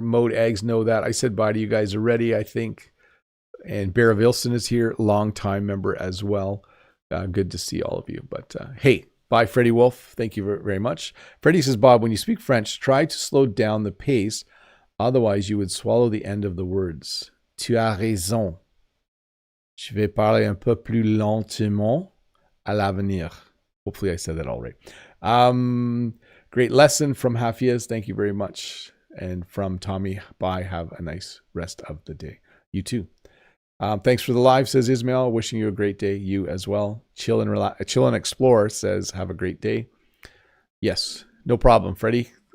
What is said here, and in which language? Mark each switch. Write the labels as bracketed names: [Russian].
[English] Mode Eggs, know that. I said bye to you guys already, I think. And Bear Wilson is here, long-time member as well. Good to see all of you. But hey, bye, Freddie Wolf. Thank you very much. Freddie says, Bob, when you speak French, try to slow down the pace. Otherwise, you would swallow the end of the words. [French] Tu as raison. Je vais parler un peu plus lentement à l'avenir. [English] Hopefully I said that all right. Great lesson from Hafiez. Thank you very much. And from Tommy, bye. Have a nice rest of the day. You too. Thanks for the live, says Ismail. Wishing you a great day. You as well. Chill and explore, says have a great day. Yes, no problem, Freddie.